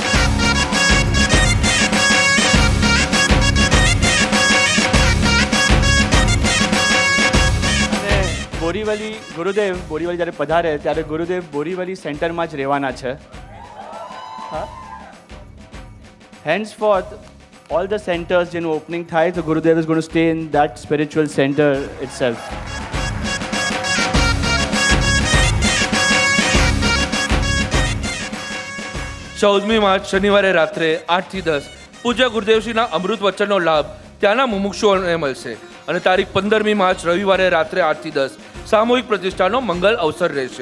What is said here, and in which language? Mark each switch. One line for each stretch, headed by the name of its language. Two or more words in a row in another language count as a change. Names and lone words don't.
Gujarati: બોરીવલી ગુરુદેવ બોરીવલી જ્યારે પધારે ત્યારે ગુરુદેવ બોરીવલી સેન્ટરમાં જ રહેવાના છે.
English: henceforth all the centers
Gujarati: જેનું ઓપનિંગ થાય તો
English: ગુરુદેવ is going to stay in that spiritual center itself.
Gujarati: ચૌદમી માર્ચ શનિવારે રાત્રે 8 થી 10 પૂજ્ય ગુરુદેવશ્રીના અમૃત વચનનો લાભ ત્યાંના મુમુક્ષુઓને મળશે અને તારીખ 15મી માર્ચ રવિવારે રાત્રે 8 થી 10 સામૂહિક પ્રતિષ્ઠાનો મંગલ અવસર રહેશે.